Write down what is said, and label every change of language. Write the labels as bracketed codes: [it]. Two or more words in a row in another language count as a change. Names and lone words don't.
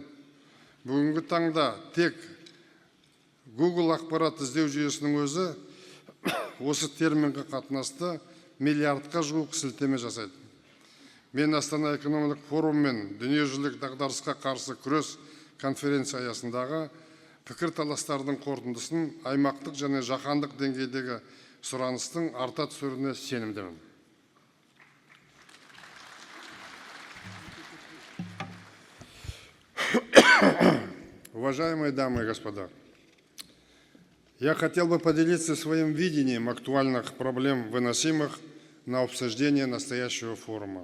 [kk] Бүгінгі таңда тек Google ақпарат іздеу жүйесінің өзі осы терминге қатынасты миллиардқа жуық сілтеме жасайды. Мен Астана экономикалық форум мен дүниежүзілік дағдарысқа қарсы күрес конференция аясындағы пікірталастардың қорытындысын аймақтық және жаһандық деңгейдегі сұраныстың арта түсеріне сенімдімін. [ru] Уважаемые дамы и господа, я хотел бы поделиться своим видением актуальных проблем, выносимых на обсуждение настоящего форума.